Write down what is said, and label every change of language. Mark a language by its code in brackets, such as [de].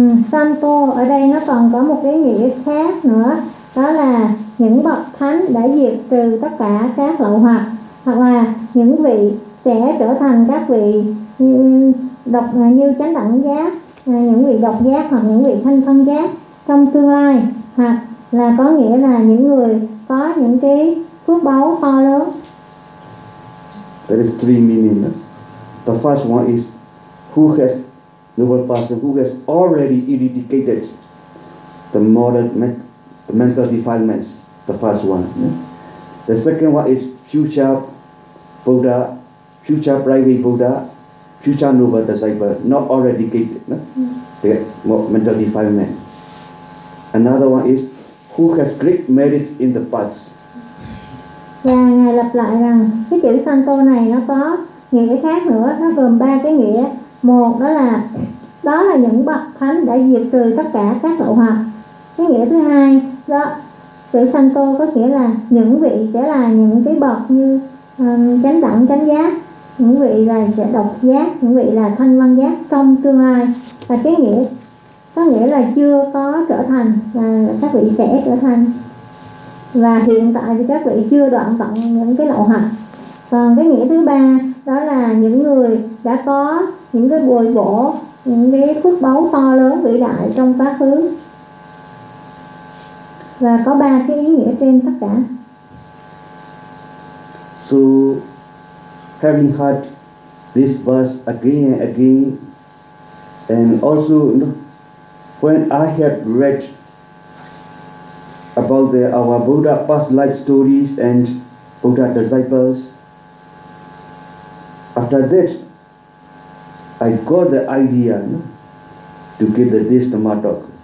[vi] Santo ở đây nó còn có một cái nghĩa khác nữa, đó là những bậc thánh đã diệt trừ tất cả các lậu hoặc, hoặc là những vị sẽ trở thành các vị độc như chánh đẳng giác, những vị độc giác hoặc những vị thanh phân giác trong tương lai, hoặc là có nghĩa là những người có những cái phước báu to lớn. [en] There is three meanings. The first one is who has noble person who has already eradicated the moral the mental defilements, the first one. Yes. The second one is future Buddha, future private Buddha, future noble disciple, not eradicated, no? The mental defilement. Another one is who has great merits in the past. [vi] Và Ngài lặp lại rằng cái chữ Santo này nó có nghĩa khác nữa, nó gồm ba cái nghĩa. Một đó là những bậc thánh đã diệt trừ tất cả các lậu hoặc. Cái nghĩa thứ hai đó, chữ Santo có nghĩa là những vị sẽ là những cái bậc như chánh đẳng, chánh giác, những vị là sẽ độc giác, những vị là thanh văn giác trong tương lai. Và cái nghĩa có nghĩa là chưa có trở thành, và các vị sẽ trở thành. Và hiện tại thì các vị chưa đoạn tận những cái lậu hạnh. Còn cái nghĩa thứ ba đó là những người đã có những cái bồi bổ, những cái phước báu to lớn vĩ đại trong quá khứ. Và có ba cái ý nghĩa trên tất cả. [en] So having heard this verse again and again, and also when I have read about our Buddha past life stories and Buddha disciples, after that I got the idea to give this Dhamma talk.